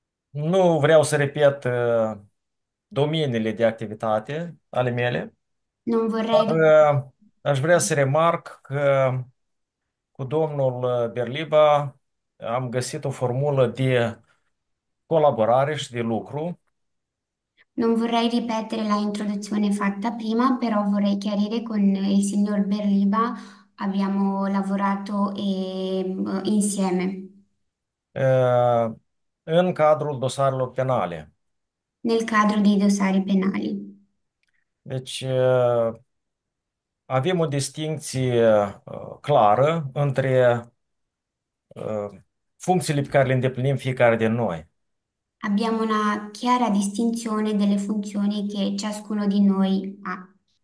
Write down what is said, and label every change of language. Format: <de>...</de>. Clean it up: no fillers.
<ro>Nu vreau să repet domeniile de activitate ale mele,</ro> <it>Non vorrei,</it> <ro>dar aș vrea să remarc că cu domnul Berliba am găsit o formulă de colaborare și de lucru.</ro> <it>non vorrei ripetere la introduzione fatta prima, però vorrei chiarire con il signor Berliba abbiamo lavorato insieme</it> <ro>uh, în cadrul dosarelor penale.</ro> <it>nel quadro dei dossari penali.</it> <ro>Deci avem o distincție clară între funcțiile pe care le îndeplinim fiecare din noi.</ro> <it>Abbiamo una chiara distinzione delle funzioni che ciascuno di noi ha.</it>